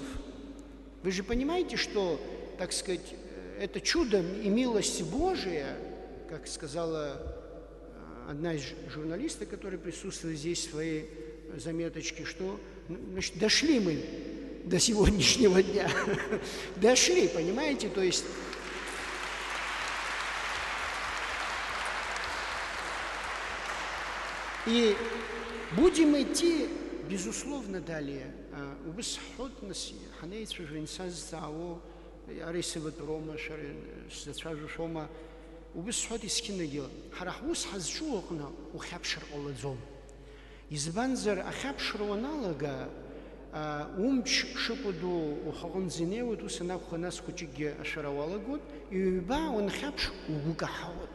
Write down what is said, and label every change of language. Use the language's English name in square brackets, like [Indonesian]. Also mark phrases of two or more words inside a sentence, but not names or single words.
[Russian] Вы же понимаете, что, так сказать, это чудо и милость Божия, как сказала одна из журналисток, которая присутствует здесь в своей заметочке, что дошли мы до сегодняшнего дня. Дошли, понимаете? То есть и будем идти, безусловно, далее. [Abkhazian] Избанзар ахьаԥшыруа аналага, умч шыҟәыду ухаҟынӡа ус анакәха нас хәыҷыкгьы ашара уалагоит, иҩба уанхьаԥш угәы каҳауеит.